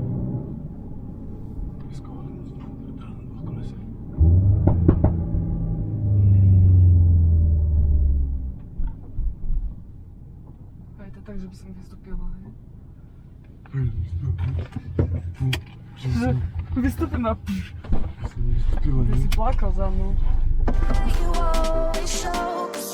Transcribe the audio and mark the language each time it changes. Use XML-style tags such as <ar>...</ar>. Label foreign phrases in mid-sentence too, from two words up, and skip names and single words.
<pl>Blisko, ale znowu pierdolę na dwóch kolesiach. Hej, to tak, żeby sobie wystąpiła, nie? Wystąpię na Wystąpiła, nie?</pl> <sk>Ty si plakał za mnou.</sk> <en>You always show</en>